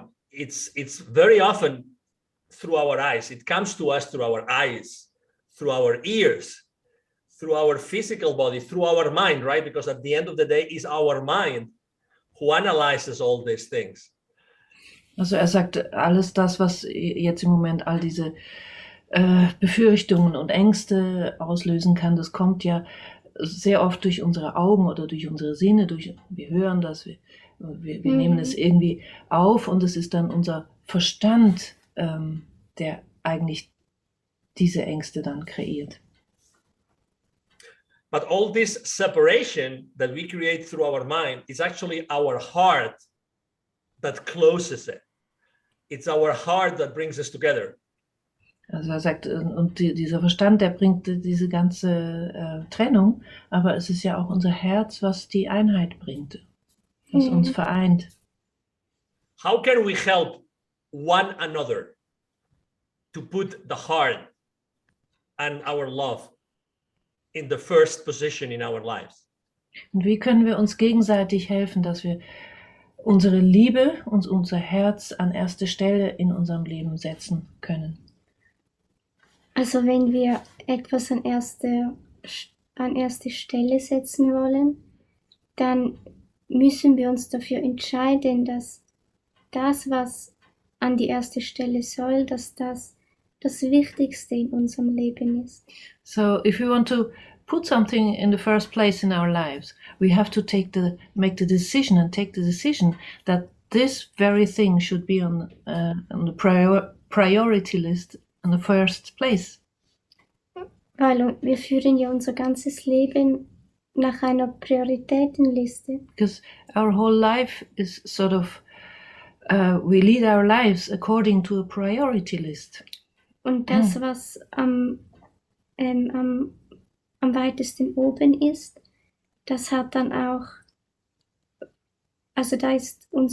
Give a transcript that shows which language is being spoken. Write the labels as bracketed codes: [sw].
[en] It's very often through our eyes. It comes to us through our eyes, through our ears, through our physical body, through our mind, right? Because at the end of the day, it's our mind who analyzes all these things. [de] Also sagt, alles das, was jetzt im Moment all diese Befürchtungen und Ängste auslösen kann, das kommt ja sehr oft durch unsere Augen oder durch unsere Sinne, wir hören das, wir nehmen es irgendwie auf und es ist dann unser Verstand, der eigentlich diese Ängste dann kreiert. [en] But all this separation that we create through our mind is actually our heart that closes it. It's our heart that brings us together. [de] Also sagt, und dieser Verstand, der bringt diese ganze Trennung, aber es ist ja auch unser Herz, was die Einheit bringt, was uns vereint. [en] How can we help one another to put the heart and our love in the first position in our lives? [de] Und wie können wir uns gegenseitig helfen, dass wir unsere Liebe und unser Herz an erste Stelle in unserem Leben setzen können? Also wenn wir etwas an erste Stelle setzen wollen, dann müssen wir uns dafür entscheiden, dass das, was an die erste Stelle soll, dass das das Wichtigste in unserem Leben ist. [en] So if we want to put something in the first place in our lives, we have to make the decision that this very thing should be on the priority list in the first place. [de] Weil wir führen ja unser ganzes Leben nach einer Prioritätenliste. [en] Because our whole life is sort of, we lead our lives according to a priority list. [de] Und das, was am weitesten oben ist, das hat dann auch, also da ist